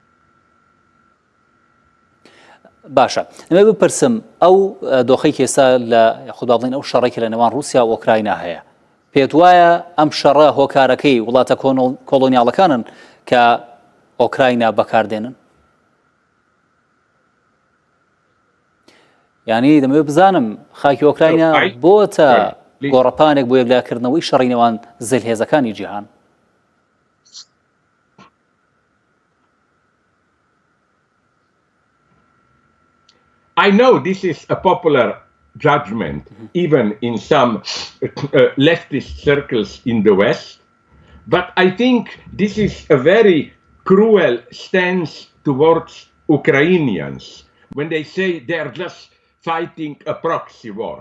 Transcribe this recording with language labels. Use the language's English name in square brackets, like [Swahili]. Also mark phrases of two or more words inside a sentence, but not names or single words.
[Central Kurdish] باشە دەمێ بپرسم ئەو دۆخەی ئێستا لە خوددا بڵین ئەو شەڕێکی لە نێوان رووسیا و ئۆکراینا هەیە پێت وایە ئەم شەڕە هۆکارەکەی وڵاتە کۆلۆنیاڵەکانن کە ئۆکراینا بەکاردێنن یعنی دەمەوێت بزانم خاکی ئۆکراینا بۆتە گۆڕەپانێک بۆ یەکلاکردنەوەی شەڕی نێوان زلهێزەکانی جیهان [English] I know this is a popular judgment, even in some leftist circles in the West, but I think this is a very cruel stance towards Ukrainians when they say they are just fighting a proxy war.